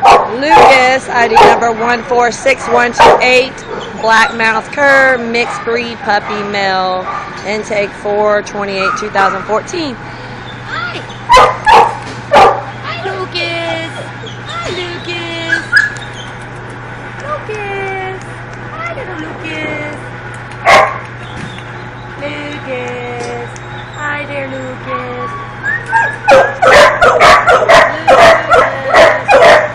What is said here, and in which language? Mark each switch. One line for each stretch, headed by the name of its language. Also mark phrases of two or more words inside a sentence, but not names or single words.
English: Lucas, ID number 146128, black mouth cur, mixed breed puppy male, intake 4/28/2014. Hi. Hi, Lucas. Hi, Lucas. Lucas. Hi, little Lucas. Lucas. Hi there, Lucas. Lucas.